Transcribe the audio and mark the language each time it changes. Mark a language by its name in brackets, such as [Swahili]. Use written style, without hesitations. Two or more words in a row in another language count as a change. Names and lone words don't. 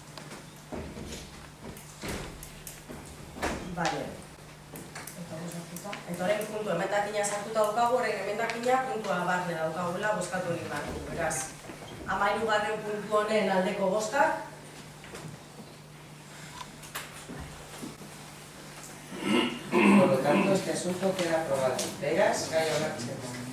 [Basque] Bale. Eta horrein puntu emendakina sartuta daukagu, horrein emendakina puntua barne daukagula bozkatu egin behar du. Beraz, 13. puntu honen aldeko bozkak? [Spanish] Por lo tanto, este asunto queda aprobado. [Basque] Beraz, gai onartzen da.